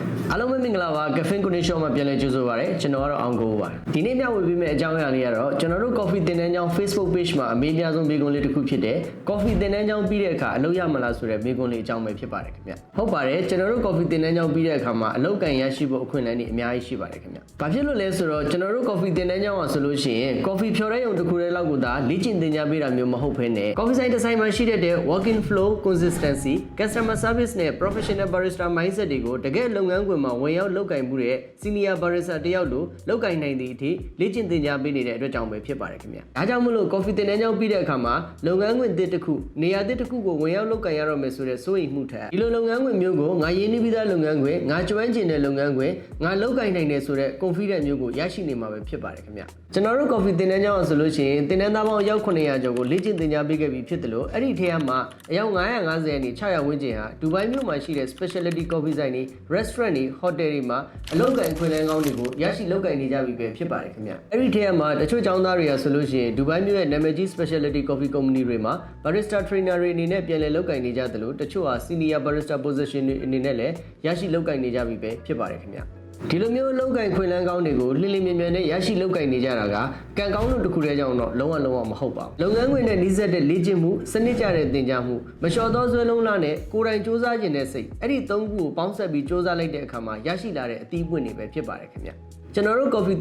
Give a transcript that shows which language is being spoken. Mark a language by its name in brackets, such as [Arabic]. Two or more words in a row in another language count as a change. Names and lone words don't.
[Burmese] အားလုံးပဲမင်္ဂလာပါ Caffeine Connection မှာပြန်လည်ကြိုဆိုပါရစေကျွန်တော်ကတော့အောင်ကိုပါဒီနေ့မျှဝေပေးမယ့်အကြောင်းအရာလေးကတော့ကျွန်တော်တို့ Coffee သင်တန်းကျောင်း Facebook page မှာအမေးအများဆုံးမေးခွန်းလေးတစ်ခုဖြစ်တဲ့ Coffee သင်တန်းကျောင်းပြီးတဲ့အခါအလုပ်ရမလားဆိုတဲ့မေးခွန်းလေးအကြောင်းပဲဖြစ်ပါတယ်ခင်ဗျဟုတ်ပါတယ်ကျွန်တော်တို့ Coffee သင်တန်းကျောင်းပြီးတဲ့အခါမှာအလုပ်ကံရရှိဖို့အခွင့်အလမ်းတွေအများကြီးရှိပါတယ်ခင်ဗျဘာဖြစ်လို့လဲဆိုတော့ကျွန်တော်တို့ Coffee သင်တန်းကျောင်းကဆိုလို့ရှိရင် Coffee ဖြော်တဲ့ရုံတစ်ခုတည်းလောက်ကိုသာလေ့ကျင့်သင်ကြားပေးတာမျိုးမဟုတ်ဘဲနဲ့ Coffee ဆိုင်တစ်ဆိုင်မှာရှိတဲ့ [English] working flow consistency customer service [Burmese] နဲ့ [English] professional barista mindset [Burmese] တွေကို တကယ်လုပ်ငန်းခွင်မှာဝင်ရောက်လုပ်ကိုင်မှုတဲ့ [English] senior barista [Burmese] တယောက်လိုလုပ်ကိုင်နိုင်သည့်အထိလေ့ကျင့်သင်ကြားပေးနေတဲ့အတွက်ကြောင့်ပဲဖြစ်ပါတယ်ခင်ဗျ။ဒါကြောင့်မလို့ coffee သင်တန်းကျောင်းပြီးတဲ့အခါမှာလုပ်ငန်းခွင်တစ်ခုနေရာတစ်ခုကိုဝင်ရောက်လုပ်ကိုင်ရတော့မယ်ဆိုတဲ့စိုးရိမ်မှုထက်ဒီလိုလုပ်ငန်းခွင်မျိုးကိုငါရင်းနှီးပြီးသားလုပ်ငန်းခွင်ငါကျွမ်းကျင်တဲ့လုပ်ငန်းခွင်ငါလုပ်ကိုင်နိုင်တယ်ဆိုတဲ့ confidence မျိုးကိုရရှိနေမှာပဲဖြစ်ပါတယ် ခင်ဗျ။ကျွန်တော်တို့ coffee သင်တန်းကျောင်းဆိုလို့ရှိရင်သင်တန်းသားပေါင်းအယောက်900ကျော်ကိုလေ့ကျင့်သင်ကြားပေးခဲ့ပြီးဖြစ်တယ်လို့အဲ့ဒီထဲမှာအယောက်950အထိ600ဝန်းကျင်ဟာဒူဘိုင်းမြို့မှာရှိတဲ့ [English] specialty coffee [Burmese] ဆိုင်တွေ restaurant တွေ hotel တွေမှာအလုပ်ကိုင်ခွင့်လန်းကောင်းတွေကိုရရှိလုပ်ကိုင်နေကြပြီပဲဖြစ်ပါတယ်ခင်ဗျအဲ့ဒီထဲမှာတချို့ကျော င်းသားတွေကဆိုလို့ရှိရင်ဒူဘိုင်းမြို့ရဲ့နာမည်ကြီး [English] specialty coffee company [Burmese] တွေမှာ [English] barista trainer [Burmese] တွေအနေနဲ့ပြန်လည်လုပ်ကိုင်နေကြသလိုတချို့ဟာ [English] senior barista position [Burmese] တွေအနေနဲ့လည်းရရှိလုပ်ကိုင်နေကြပြီပဲဖြစ်ပါတယ်ခင်ဗျဒီလိုမျိုးလုပ်ကိုင်ခွင့်လန်းကောင်းတွေကိုလှိမ့် မြင်နဲ့ရရှိလုပ်ကိုင်နေကြတာကကံကောင်းလို့တခုတည်းကြောင့်တော့လုံးဝမဟုတ်ပါဘူးလုပ်ငန်းခွင်နဲ့နှီးစပ်တဲ့လေ့ကျင့်မှုစနစ်ကျတဲ့သင်ကြားမှုမလျှော်သောဇွဲလုံးလားနဲ့ ကိုယ်တိုင်စူးစမ်းခြင်းတဲ့စိတ်အဲ့ဒီသုံးခုကိုပေါင်းစပ်ပြီးစူးစမ်းလိုက်တဲ့အခါမှာရရှိလာတဲ့အသီးပွင့်တွေပဲဖြစ်ပါတယ်ခင်ဗျကျွန်တော်တို့ coffee သ